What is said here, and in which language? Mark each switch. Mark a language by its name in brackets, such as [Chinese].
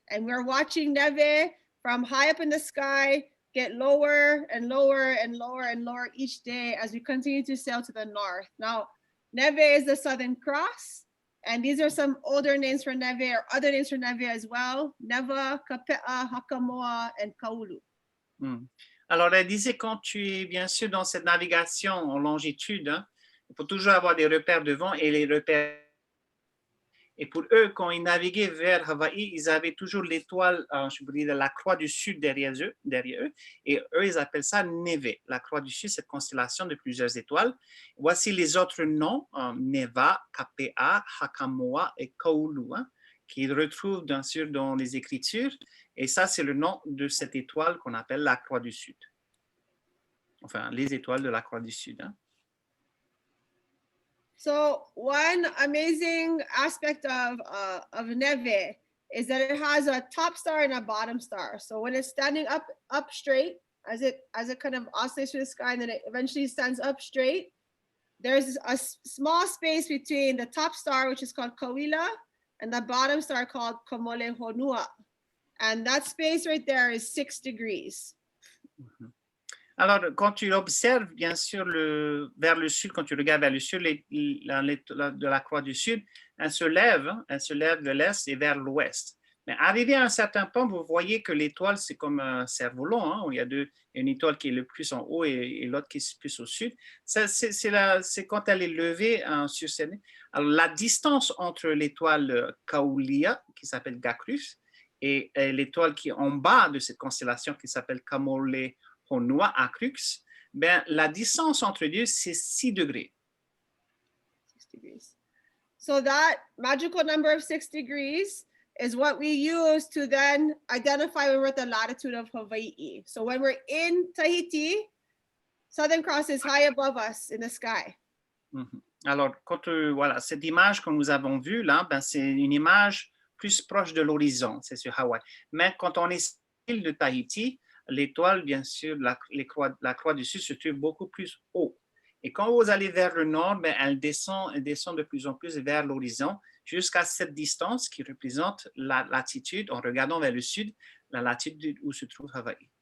[English] And we're watching neve from high up in the sky get lower and lower and lower and lower each day as we continue to sail to the north. Now, neve is the Southern Cross, and these are some older names for neve or other names for neve as well. Neva, Kape'a, Hakamoa, and Kaulu. [French] Alors, elle disait, quand tu es bien sûr dans cette navigation en longitude, hein, il faut toujours avoir des repères de vent et les repères. Et pour eux, quand ils naviguaient vers Hawaï, ils avaient toujours l'étoile, je pourrais dire la croix du sud derrière eux. Et eux, ils appellent ça Neve, la croix du sud, cette constellation de plusieurs étoiles. Voici les autres noms, Neva, Kape'a, Hakamoa et Kaulu, hein, qu'ils retrouvent bien sûr dans les Écritures. Et ça, c'est le nom de cette étoile qu'on appelle la croix du sud. Enfin, les étoiles de la croix du sud. Hein. [English] So one amazing aspect of neve is that it has a top star and a bottom star. So when it's standing up straight, as it kind of oscillates through the sky, and then it eventually stands up straight, there's a small space between the top star, which is called Kauila, and the bottom star called Komoleihonua. And that space right there is 6 degrees. Mm-hmm. [French] Alors, quand tu observes, bien sûr, vers le sud, quand tu regardes vers le sud, de la croix du sud, elle se lève de l'est et vers l'ouest. Mais arrivé à un certain point, vous voyez que l'étoile, c'est comme un cerf-volant, hein, où il y a une étoile qui est le plus en haut et l'autre qui est plus au sud. C'est quand elle est levée sur cette... Alors, la distance entre l'étoile Kaulia, qui s'appelle Gacrus, et l'étoile qui est en bas de cette constellation, qui s'appelle Kamoleihonua, à Crux, ben, la distance entre deux, c'est 6 degrés. [English] 6 degrees. So that magical number of 6 degrees is what we use to then identify when we're at the latitude of Hawaii. So when we're in Tahiti, Southern Cross is high above us in the sky. Mm-hmm. [French] Alors, quand voilà, cette image que nous avons vue là, ben, c'est une image plus proche de l'horizon, c'est sur Hawaï. Mais quand on est sur l'île de Tahiti, l'étoile, bien sûr, la croix du sud se trouve beaucoup plus haut. Et quand vous allez vers le nord, ben, elle descend de plus en plus vers l'horizon jusqu'à cette distance qui représente la latitude, en regardant vers le sud, la latitude où se trouve Hawaï.